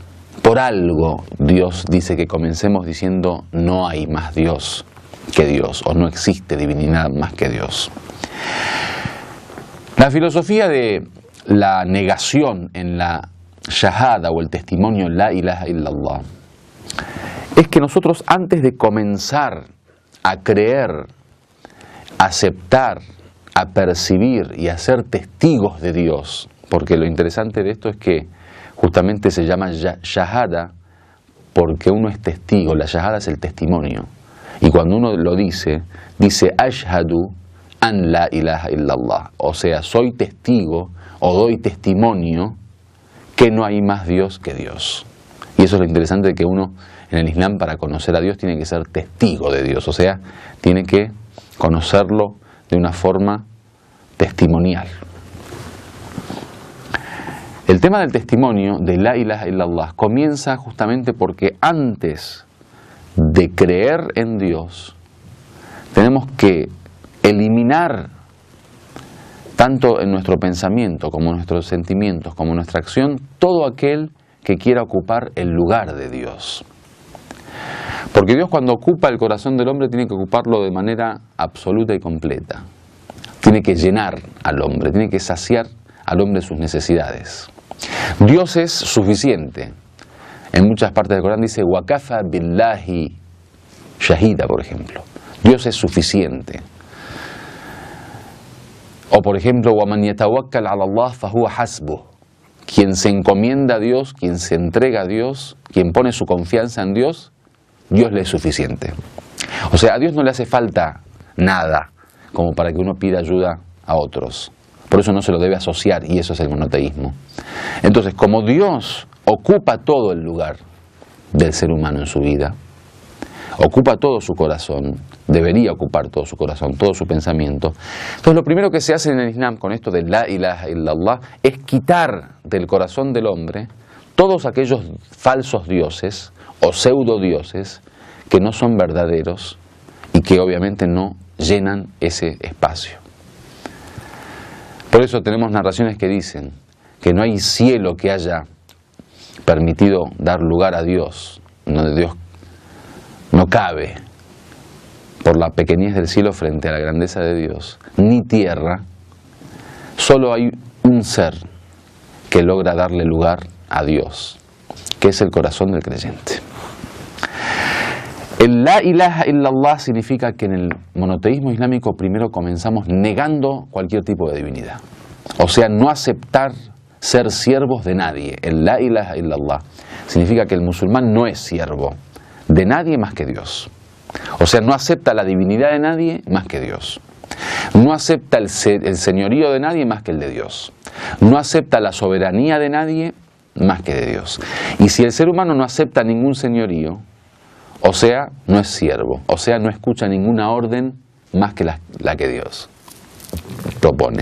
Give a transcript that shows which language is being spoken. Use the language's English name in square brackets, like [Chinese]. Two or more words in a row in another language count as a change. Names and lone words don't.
[Spanish] Por algo Dios dice que comencemos diciendo no hay más Dios que Dios, o no existe divinidad más que Dios. La filosofía de la negación en la shahada o el testimonio [Arabic] لا إله إلا الله [Spanish] es que nosotros antes de comenzar a creer, a aceptar, a percibir y a ser testigos de Dios, porque lo interesante de esto es que justamente se llama shahada porque uno es testigo, la shahada es el testimonio. Y cuando uno lo dice [Arabic] أشهد أن لا إله إلا الله, [Spanish] o sea, soy testigo o doy testimonio que no hay más Dios que Dios. Y eso es lo interesante de que uno en el Islam para conocer a Dios tiene que ser testigo de Dios, o sea, tiene que conocerlo de una forma testimonial. El tema del testimonio de [Arabic] لا إله إلا الله [Spanish] comienza justamente porque antes de creer en Dios tenemos que eliminar tanto en nuestro pensamiento como en nuestros sentimientos como en nuestra acción todo aquel que quiera ocupar el lugar de Dios. Porque Dios cuando ocupa el corazón del hombre tiene que ocuparlo de manera absoluta y completa. Tiene que llenar al hombre, tiene que saciar al hombre sus necesidades. Dios es suficiente. En muchas partes del Corán dice [Arabic] وكفى بالله شهيدا, [Spanish] por ejemplo. Dios es suficiente. O por ejemplo, [Arabic] وَمَنْ يَتَوَكَّلْ عَلَى اللَّهِ فَهُوَ حَسْبُهُ. [Spanish] Quien se encomienda a Dios, quien se entrega a Dios, quien pone su confianza en Dios, Dios le es suficiente. O sea, a Dios no le hace falta nada como para que uno pida ayuda a otros. Por eso no se lo debe asociar, y eso es el monoteísmo. Entonces, como Dios ocupa todo el lugar del ser humano en su vida, ocupa todo su corazón, debería ocupar todo su corazón, todo su pensamiento. Entonces lo primero que se hace en el Islam con esto de [Arabic] لا إله إلا الله [Spanish] es quitar del corazón del hombre todos aquellos falsos dioses o pseudo dioses que no son verdaderos y que obviamente no llenan ese espacio. Por eso tenemos narraciones que dicen que no hay cielo que haya permitido dar lugar a Dios, donde Dios no cabe por la pequeñez del cielo frente a la grandeza de Dios, ni tierra. Solo hay un ser que logra darle lugar a Dios, que es el corazón del creyente. El [Arabic] لا إله إلا الله [Spanish] significa que en el monoteísmo islámico primero comenzamos negando cualquier tipo de divinidad. O sea, no aceptar ser siervos de nadie. El [Arabic] لا إله إلا الله [Spanish] significa que el musulmán no es siervo de nadie más que Dios. O sea, no acepta la divinidad de nadie más que Dios. No acepta el señorío de nadie más que el de Dios. No acepta la soberanía de nadie más que de Dios. Y si el ser humano no acepta ningún señorío, o sea, no es siervo, o sea, no escucha ninguna orden más que la que Dios propone.